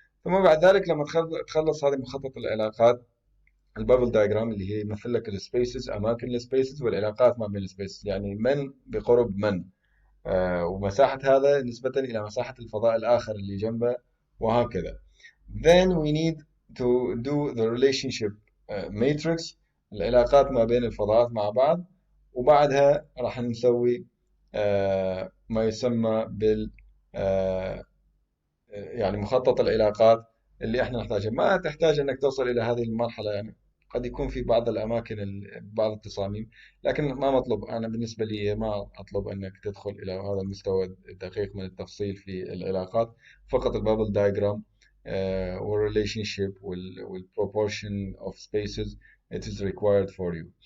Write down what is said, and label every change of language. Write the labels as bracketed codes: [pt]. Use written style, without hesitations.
[ar] ثم بعد ذلك لما تخلص هذه مخطط العلاقات، البابل دايجرام اللي هي يمثل لك السبيسز، اماكن السبيسز والعلاقات ما بين السبيسز، يعني من بقرب من ومساحة هذا نسبة إلى مساحة الفضاء الآخر اللي جنبه، وهكذا. [en] Then we need to do the relationship matrix، [ar] العلاقات ما بين الفضاءات مع بعض. وبعدها راح نسوي ما يسمى بال يعني مخطط العلاقات اللي احنا نحتاجها. ما تحتاج انك توصل الى هذه المرحله، يعني قد يكون في بعض الاماكن بعض التصاميم، لكن ما مطلوب. انا بالنسبه لي ما اطلب انك تدخل الى هذا المستوى الدقيق من التفصيل في العلاقات. [en] فقط البابل دايجرام والريليشن شيب والبروبورشن of spaces it is required for you.